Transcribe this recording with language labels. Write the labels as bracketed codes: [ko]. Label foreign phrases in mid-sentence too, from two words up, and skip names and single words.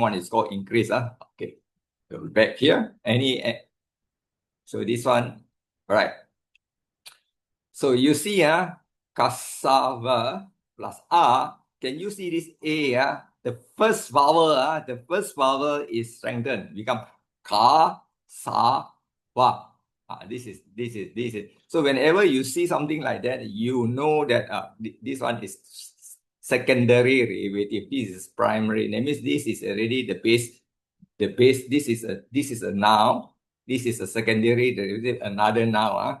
[en] One is called increase. Okay. So back here. So this one. All right. So you see cassava plus R. Can you see this A? The first vowel is strengthened. Become ka, sa, wa. This is. So whenever you see something like that, you know that this one is secondary derivative. This is primary. That means this is already the base. This is a noun. This is a secondary derivative, another noun.